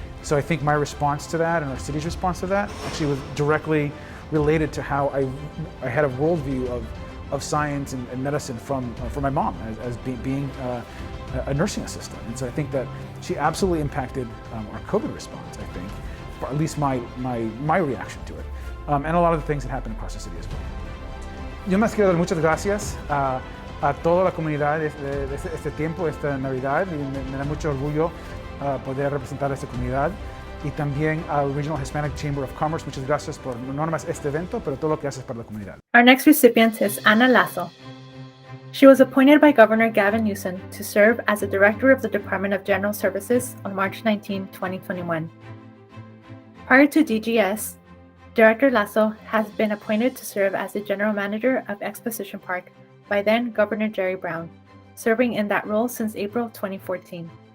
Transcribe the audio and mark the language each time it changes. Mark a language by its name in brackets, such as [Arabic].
[English] So I think my response to that and our city's response to that actually was directly related to how I had a worldview of science and medicine from my mom as being a nursing assistant. And so I think that she absolutely impacted our COVID response, I think, or at least my reaction to it, and a lot of the things that happened across the city as well. [Spanish] Yo más quiero dar muchas gracias a toda la comunidad de este tiempo, esta Navidad, y me da mucho orgullo poder representar a esta comunidad. Y también al Regional Hispanic Chamber of Commerce. Muchas gracias por no nomás este evento, pero todo lo que haces para la comunidad. [English] Our next recipient is Ana Lasso. She was appointed by Governor Gavin Newsom to serve as the Director of the Department of General Services on March 19, 2021. Prior to DGS, Director Lasso has been appointed to serve as the General Manager of Exposition Park by then Governor Jerry Brown, serving in that role since April 2014.